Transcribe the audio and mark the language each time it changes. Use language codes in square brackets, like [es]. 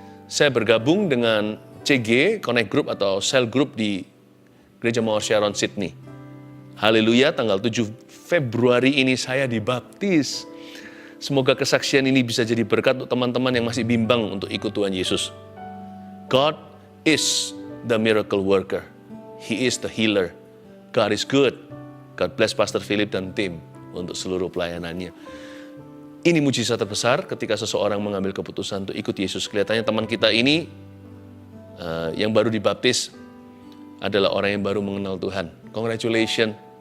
[id] Saya bergabung dengan CG, Connect Group atau Cell Group di Gereja Mawar Sharon, Sydney. Haleluya, tanggal 7 Februari ini saya dibaptis. Semoga kesaksian ini bisa jadi berkat untuk teman-teman yang masih bimbang untuk ikut Tuhan Yesus. [en] God is the miracle worker. He is the healer. God is good. God bless [id] Pastor Philip dan tim untuk seluruh pelayanannya. Ini mujizat terbesar ketika seseorang mengambil keputusan untuk ikut Yesus. Kelihatannya teman kita ini yang baru dibaptis adalah orang yang baru mengenal Tuhan. [en] Congratulations.